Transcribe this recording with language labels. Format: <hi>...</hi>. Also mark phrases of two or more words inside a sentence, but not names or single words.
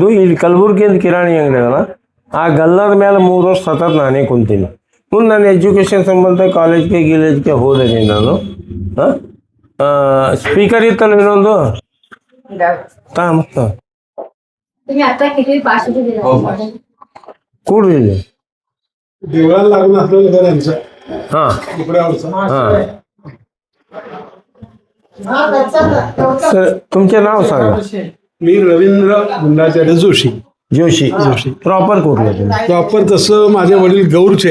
<kn>ಇಲ್ಲಿ ಕಲಬುರ್ಗಿಯಿಂದ ಕಿರಾಣಿ ಅಂಗಡಿ ಅದಲ್ಲ, ಆ ಗಲ್ಲದ ಮೇಲೆ 3 ವರ್ಷ ಸತತ ನಾನೇ ಕುಂತೀನಿ. ಮುಂದೆ ನಾನು ಎಜುಕೇಷನ್ ಸಂಬಂಧ ಕಾಲೇಜ್ಗೆ ಹೋದೇನೆ ನಾನು. स्पीकर इತ್ತಲ್ಲ ಇನ್ನೊಂದು ಕೂಡ್ರಿ ಇಲ್ಲಿ.</kn> <mr>तुमचे नाव सांगा. मी रवींद्र गुंडाचार्य जोशी. जोशी. प्रॉपर कुठले? प्रॉपर तसं माझे वडील गौरचे,</mr>